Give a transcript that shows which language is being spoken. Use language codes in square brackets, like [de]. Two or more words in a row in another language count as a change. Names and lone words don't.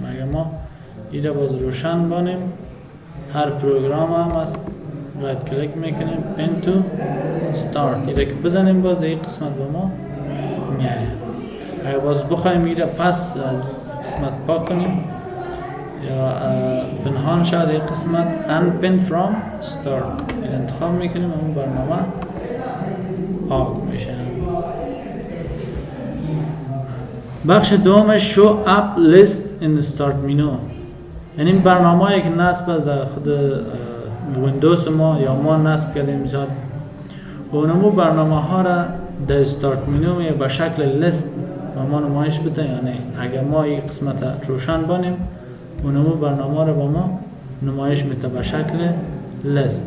[fa] اگر ما اینجا باز روشن بانیم، هر پروگرام هم از [en] right click [fa] میکنیم [en] pin to start, [fa] اینجا که بزنیم باز در این قسمت به ما میایه. اگر باز بخوایم اینجا پس از قسمت پاک کنیم یا پنهان شد این قسمت [en] unpin from start، [fa] این انتخاب میکنیم اون برنامه پاک میشه. بخش دومش [en] show up list in start menu. [fa] یعنی برنامه هایی که نصب از خود ویندوز ما یا ما نصب کردیم زیاد، اونمو برنامه ها را در [en] start menu [fa] به شکل لیست ما نمایش بده. یعنی اگر ما این قسمت روشن بانیم، اونمو برنامه را با ما نمایش میده به شکل لیست.